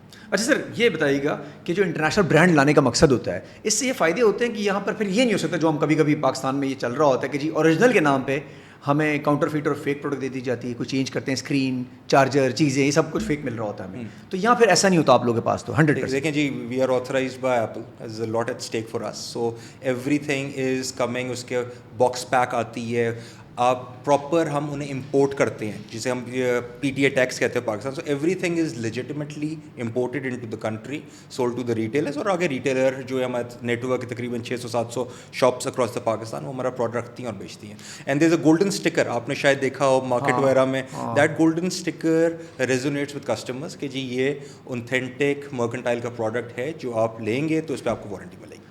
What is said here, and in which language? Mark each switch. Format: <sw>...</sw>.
<ur>اچھا سر یہ بتائیے گا کہ جو انٹرنیشنل برانڈ لانے کا مقصد ہوتا ہے اس سے یہ فائدے ہوتے ہیں کہ یہاں پر پھر یہ نہیں ہو سکتا جو ہم کبھی کبھی پاکستان میں یہ چل رہا ہوتا ہے کہ جی اوریجنل کے نام پہ ہمیں کاؤنٹر فیٹ اور فیک پروڈکٹ دے دی جاتی ہے, کوئی چینج کرتے ہیں اسکرین, چارجر, چیزیں, یہ سب کچھ فیک مل رہا ہوتا ہے ہمیں. تو یہاں پھر ایسا نہیں ہوتا آپ لوگوں کے پاس. تو 100% دیکھیں جی</ur> <en>We are authorized by Apple, is a lot at stake for us. So everything is coming,</en> <ur>اس کے باکس پیک آتی ہے, آپ پراپر ہم انہیں امپورٹ کرتے ہیں جسے ہم پی ٹی اے ٹیکس کہتے ہیں Pakistan.</ur> <en>So everything is legitimately imported into the country, sold to the retailers.</en> <ur>اور آگے ریٹیلر جو ہے ہمارے نیٹ ورک تقریباً 600-700 شاپس</ur> <en>across the Pakistan,</en> <ur>وہ ہمارا پروڈکٹ رکھتی ہیں اور بیچتی ہیں.</ur> <en>and there is a golden sticker,</en> <ur>آپ نے شاید دیکھا ہو مارکیٹ وغیرہ میں,</ur> <en>that golden sticker resonates with customers</en> <ur>کہ جی یہ اوتھینٹک مرکنٹائل کا پروڈکٹ ہے, جو آپ لیں گے تو اس پہ آپ کو وارنٹی ملے گی.</ur>